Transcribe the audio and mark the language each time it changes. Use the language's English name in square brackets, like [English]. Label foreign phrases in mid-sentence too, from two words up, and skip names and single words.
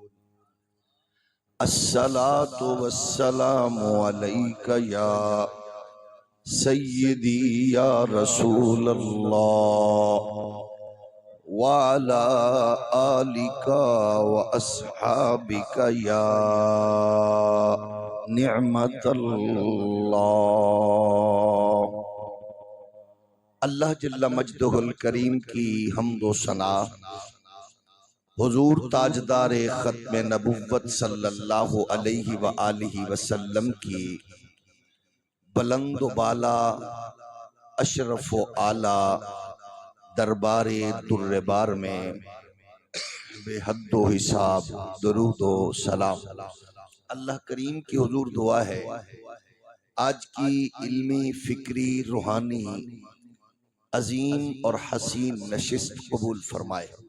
[Arabic] الصلاة والسلام عليك يا سيدي يا رسول الله وعلى آلك وأصحابك يا نعمة الله. [Urdu] اللہ [Arabic] جل مجدہ الکریم [Urdu] کی حمد و ثنا حضور تاجدار ختم نبوت [Arabic] صلی اللہ علیہ وآلہ وسلم [Urdu] کی بلند و بالا اشرف و اعلیٰ دربار در بار میں بے حد و حساب درود و سلام. اللہ کریم کی حضور دعا ہے آج کی علمی فکری روحانی عظیم اور حسین نشست قبول فرمائے.